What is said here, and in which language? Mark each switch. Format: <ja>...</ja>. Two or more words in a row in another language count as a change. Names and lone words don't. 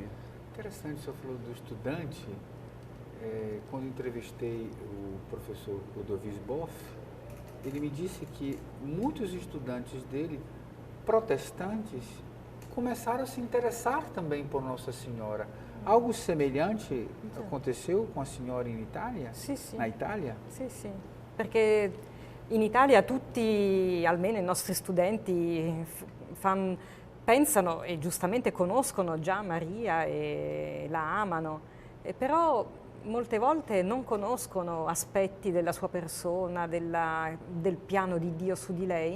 <pt>Interessante, o senhor falou do estudante. Quando entrevistei o professor Ludovic Boff, ele me disse que muitos estudantes dele, protestantes, começaram a se interessar também por Nossa Senhora. Algo semelhante aconteceu com a senhora</pt> <it>in Italia? Sì, sì.</it> <pt>Na Italia?</pt> <it>Sì, sì, perché in Italia tutti, almeno i nostri studenti, pensano e giustamente conoscono già Maria e la amano, però molte volte non conoscono aspetti della sua persona, del piano di Dio su di lei.</it>